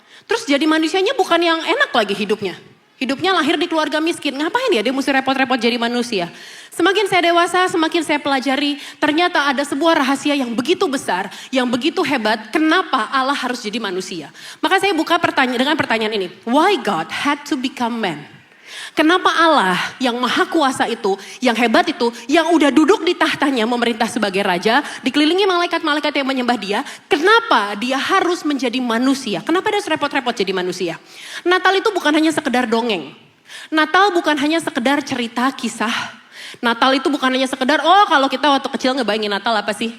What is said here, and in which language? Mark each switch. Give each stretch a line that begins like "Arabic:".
Indonesian: Terus jadi manusianya bukan yang enak lagi hidupnya. Hidupnya lahir di keluarga miskin. Ngapain ya dia mesti repot-repot jadi manusia? Semakin saya dewasa, semakin saya pelajari. Ternyata ada sebuah rahasia yang begitu besar. Yang begitu hebat. Kenapa Allah harus jadi manusia? Maka saya buka dengan pertanyaan ini.
English: Why God had to become man?
Indonesian: Kenapa Allah yang maha kuasa itu, yang hebat itu, yang udah duduk di tahtanya memerintah sebagai raja, dikelilingi malaikat-malaikat yang menyembah dia, kenapa dia harus menjadi manusia? Kenapa dia harus repot-repot jadi manusia? Natal itu bukan hanya sekedar dongeng. Natal bukan hanya sekedar cerita kisah. Natal itu bukan hanya sekedar, kalau kita waktu kecil ngebayangin Natal apa sih?